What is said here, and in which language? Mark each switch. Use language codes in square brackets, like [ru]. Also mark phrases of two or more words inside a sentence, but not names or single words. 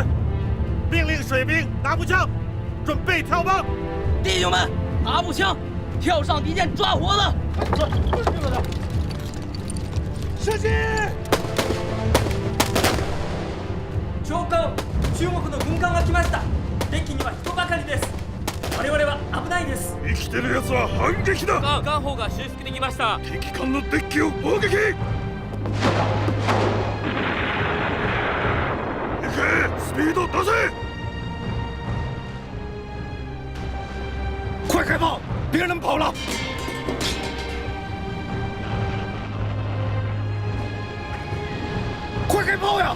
[zh] 命令水兵拿步枪，准备跳帮。弟兄们，拿步枪，跳上敌舰抓活的！射击！ [ja] 長官、中国の軍艦が来ました。敵には人ばかりです。我々は危ないです。生きてる奴は反撃だ。艦砲が修復できました。敵艦のデッキを砲撃。行け、スピード出せ！ [zh] 快开炮！别人跑了！快开炮呀！